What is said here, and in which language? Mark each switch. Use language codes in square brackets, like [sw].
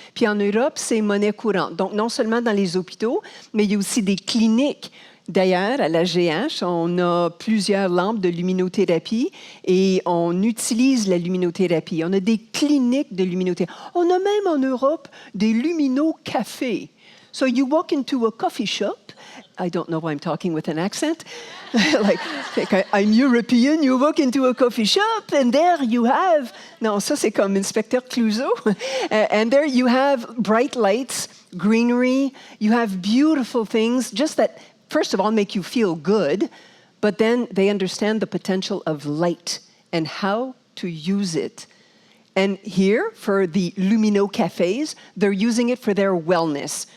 [fr] Puis en Europe, c'est monnaie courante. Donc, non seulement dans les hôpitaux, mais il y a aussi des cliniques. D'ailleurs, à la GH, on a plusieurs lampes de luminothérapie et on utilise la luminothérapie. On a des cliniques de luminothérapie. On a même en Europe des lumino-cafés. [en] So you walk into a coffee shop. I don't know why I'm talking with an accent. like I'm European. You walk into a coffee shop and there you have... [fr] Non, ça c'est comme Inspecteur Clouseau. [en] And there you have bright lights, greenery. You have beautiful things, just that... First of all, make you feel good, but then they understand the potential of light and how to use it. And here, for the Lumino cafes, they're using it for their wellness.